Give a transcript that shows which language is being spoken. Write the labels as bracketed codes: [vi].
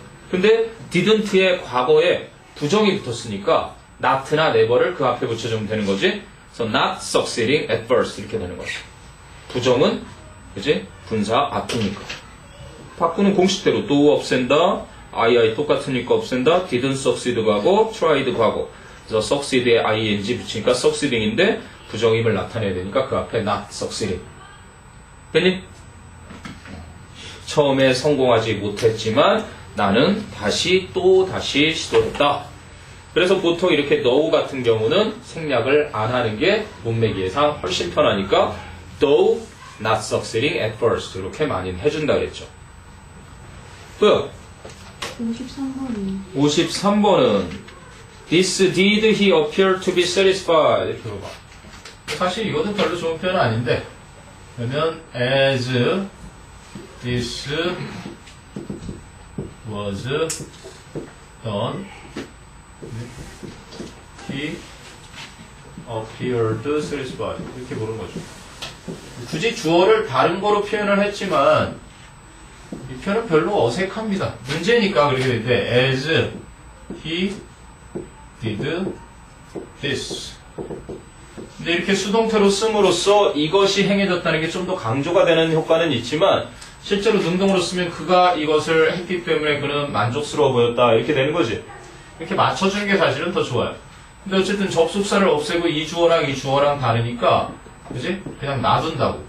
[ko] 근데 didn't의 과거에 부정이 붙었으니까 not나 never를 그 앞에 붙여주면 되는 거지. 그래서 not succeeding at first 이렇게 되는 거지. 부정은 그지? 분사 앞이니까. 바꾸는 공식대로 do 없앤다. I 똑같으니까 없앤다. didn't succeed 과거, tried 과거. 그래서 succeed에 ing 붙이니까 succeeding인데 부정임을 나타내야 되니까 그 앞에 not succeeding. 됐니? 처음에 성공하지 못했지만 나는 또 다시 시도했다. 그래서 보통 이렇게 no 같은 경우는 생략을 안 하는 게 문맥이해상 훨씬 편하니까 [en] though not succeeding at first [ko] 이렇게 많이 해준다 그랬죠. 또요. 53번이 53번은 [en] This did he appear to be satisfied [ko] 이렇게 봐봐. 사실 이것도 별로 좋은 표현은 아닌데 그러면 [en] as this was done he appeared satisfied [ko] 이렇게 보는 거죠. 굳이 주어를 다른 거로 표현을 했지만 이 표현은 별로 어색합니다. 문제니까 그렇게 되는데 [en] as he did this. [ko] 근데 이렇게 수동태로 씀으로써 이것이 행해졌다는 게 좀 더 강조가 되는 효과는 있지만 실제로 능동으로 쓰면 그가 이것을 했기 때문에 그는 만족스러워 보였다 이렇게 되는 거지. 이렇게 맞춰주는 게 사실은 더 좋아요. 근데 어쨌든 접속사를 없애고 이 주어랑 다르니까 그지? 그냥 놔둔다고.